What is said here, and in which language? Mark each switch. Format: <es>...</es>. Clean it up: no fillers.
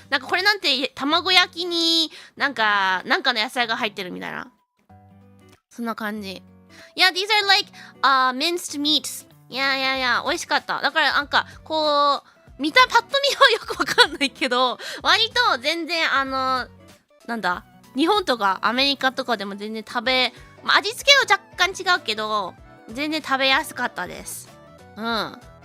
<ja>なんかこれなんて卵焼きになんかの野菜が入ってるみたいな。そんな感じ。</ja> <en>Yeah, these are like minced meats.</en> <ja>Yeah. 美味しかった。だからなんかこうパッと見はよくわかんないけど、割と全然なんだ、日本とかアメリカとかでも全然味付けは若干違うけど、全然食べやすかったです。うん。</ja>